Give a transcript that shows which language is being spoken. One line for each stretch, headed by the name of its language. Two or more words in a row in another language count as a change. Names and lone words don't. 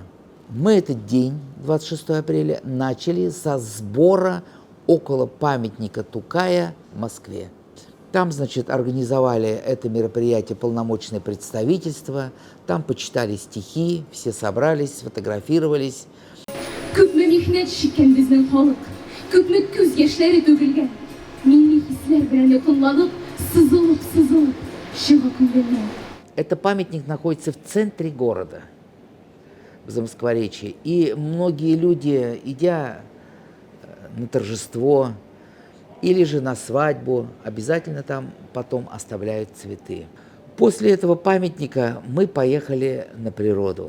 Russian: Мы этот день, 26 апреля, начали со сбора около памятника Тукая в Москве. Там, организовали это мероприятие полномочное представительство, там почитали стихи, все собрались, сфотографировались.
Tatar: Күпме михнәт чиккән безнең халык, күпме күз яшьләре түгелгән, милли хисләр белән якынланып, сызылып чыга күңелне.
Russian: Это памятник находится в центре города, в Замоскворечье, и многие люди, идя на торжество или же на свадьбу, обязательно там потом оставляют цветы. После этого памятника мы поехали на природу.